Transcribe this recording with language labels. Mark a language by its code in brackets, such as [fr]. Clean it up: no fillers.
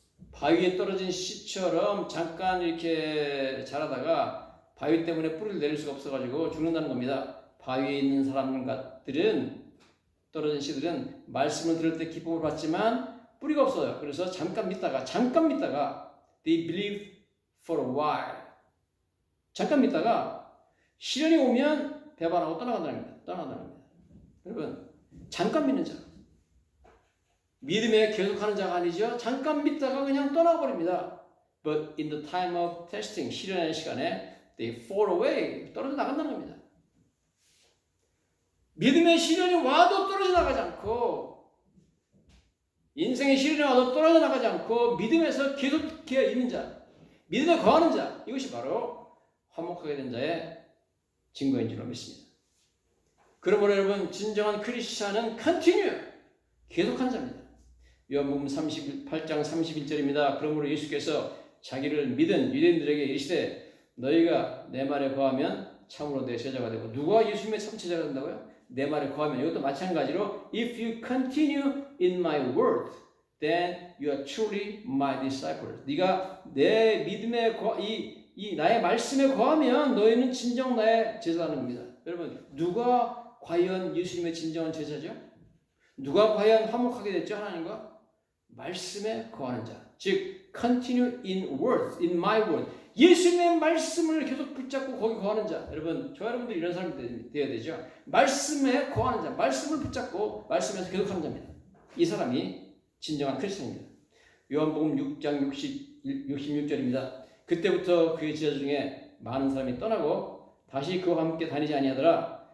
[ko] 바위에 떨어진 씨처럼 잠깐 이렇게 자라다가 바위 때문에 뿌리를 내릴 수가 없어가지고 죽는다는 겁니다. 바위에 있는 사람들은 떨어진 씨들은 말씀을 들을 때 기쁨을 받지만 뿌리가 없어요. 그래서 잠깐 믿다가 [en] they believe for a while. [ko] 잠깐 믿다가 시련이 오면 배반하고 떠나간다는 겁니다. 여러분, 잠깐 믿는 자. 믿음에 계속하는 자가 아니죠. 잠깐 믿다가 그냥 떠나버립니다. [en] But in the time of testing, [ko] 시련의 시간에 [en] they fall away. [ko] 떨어져 나간다는 겁니다. 믿음의 시련이 와도 떨어져 나가지 않고 인생의 시련이 와도 떨어져 나가지 않고 믿음에서 계속 있는 자, 믿음에 거하는 자, 이것이 바로 화목하게 된 자의 증거인 줄로 믿습니다. 그러므로 여러분, 진정한 크리스찬은 continue, 계속한 자입니다. 요한복음 38장 31절입니다. 그러므로 예수께서 자기를 믿은 유대인들에게 이르시되 너희가 내 말에 거하면 참으로 내 제자가 되고. 누가 예수님의 참 제자가 된다고요? 내 말에 거하면. 이것도 마찬가지로 [en] if you continue in my word, then you are truly my disciples. [ko] 네가 내 믿음에 이 나의 말씀에 거하면 너희는 진정 나의 제자라는 겁니다. 여러분, 누가 과연 예수님의 진정한 제자죠? 누가 과연 화목하게 됐죠? 하나님과? 말씀에 거하는 자. 즉 [en] continue in word, in my word. [ko] 예수님의 말씀을 계속 붙잡고 거기 거하는 자. 여러분, 저 여러분들 이런 사람이 되어야 되죠. 말씀에 거하는 자, 말씀을 붙잡고 말씀에서 계속하는 자입니다. 이 사람이 진정한 크리스천입니다. 요한복음 6장 66절입니다. 그때부터 그의 제자 중에 많은 사람이 떠나고 다시 그와 함께 다니지 아니하더라.